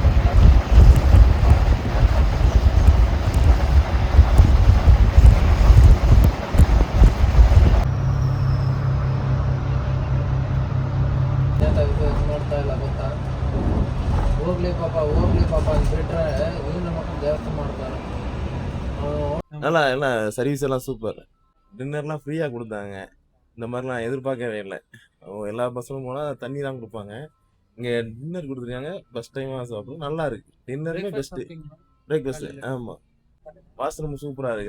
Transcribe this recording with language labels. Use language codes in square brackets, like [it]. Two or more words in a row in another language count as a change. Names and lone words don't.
[kn] ನೋಡ್ತಾ ಇಲ್ಲ ಗೊತ್ತಾ. ಹೋಗ್ಲಿ ಪಾಪ ಅಂದ್ಬಿಟ್ರೆ ಇವ್ನ ಮಕ್ಕಳು ಜಾಸ್ತಿ ಮಾಡ್ತಾರೆ. [ta] நல்லா எல்லாம் சர்வீஸ் எல்லாம் சூப்பர். டின்னர்லாம் ஃப்ரீயாக கொடுத்தாங்க. இந்த மாதிரிலாம் எதிர்பார்க்கவே இல்லை. எல்லா பஸ்ஸிலும் போனால் தண்ணி தான் கொடுப்பாங்க. இங்கே டின்னர் கொடுத்துருக்காங்க. ஃபஸ்ட் டைமாக சாப்பிட்றோம். நல்லா இருக்கு. டின்னருமே பெஸ்ட்டு. பிரேக்ஃபாஸ்ட்டு ஆமாம். வாஷ்ரூம் சூப்பராக இருக்குது.